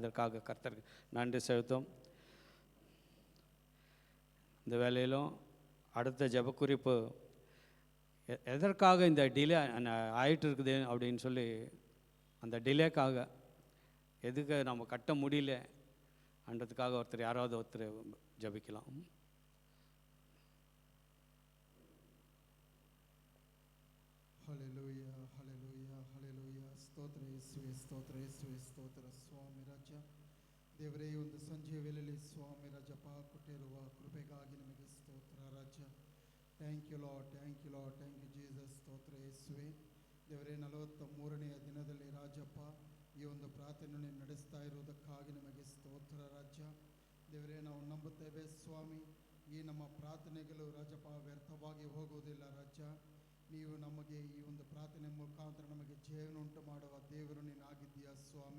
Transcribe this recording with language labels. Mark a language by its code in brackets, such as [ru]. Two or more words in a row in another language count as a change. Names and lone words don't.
[ta] அதற்காக கர்த்தருக்கு நன்றி செலுத்தும். இந்த வேலையிலும் அடுத்த ஜெபக்குறிப்பு, எதற்காக இந்த டிலே ஆகிட்டு இருக்குது அப்படின்னு சொல்லி, அந்த டிலேக்காக எதுக்கு நம்ம கட்ட முடியல என்றதுக்காக யாராவது ஒருத்தர் ஜெபிக்கலாம். ஹல்லேலூயா, ஹல்லேலூயா, ஹல்லேலೂಯಾ. [kn] ಸ್ತೋತ್ರ ಯೇಸುವೆ, ಸ್ತೋತ್ರ ಯೇಸುವೆ, ಸ್ತೋತ್ರ ಸ್ವಾಮಿ ರಾಜ. ದೇವರೇ, ಈ ಒಂದು ಸಂಜೆಯ ವೇಳೆಯಲ್ಲಿ ಸ್ವಾಮಿ ರಾಜಪ್ಪ ಕೊಟ್ಟಿರುವ ಕೃಪೆಗಾಗಿ ನಿಮಗೆ ಸ್ತೋತ್ರ ರಾಜ. [en] Thank you Lord, thank you Lord, thank you Jesus. [kn] ಸ್ತೋತ್ರ ಯೇಸುವೆ. ದೇವರೇ, 43ನೆಯ ದಿನದಲ್ಲಿ ರಾಜಪ್ಪ ಈ ಒಂದು ಪ್ರಾರ್ಥನೆಯನ್ನು ನಡೆಸ್ತಾ ಇರುವುದಕ್ಕಾಗಿ ನಿಮಗೆ ಸ್ತೋತ್ರ ರಾಜ. ದೇವರೇ, ನಾವು ನಂಬುತ್ತೇವೆ ಸ್ವಾಮಿ, ಈ ನಮ್ಮ ಪ್ರಾರ್ಥನೆಗಳು ರಾಜಪ್ಪ ವ್ಯರ್ಥವಾಗಿ ಹೋಗುವುದಿಲ್ಲ ರಾಜ. ನೀವು ನಮಗೆ ಈ ಒಂದು ಪ್ರಾರ್ಥನೆ ಮುಖಾಂತರ ನಮಗೆ ಜೀವನ ಮಾಡುವ ದೇವರು ನೀನಾಗಿದ್ದೀಯ ಸ್ವಾಮಿ.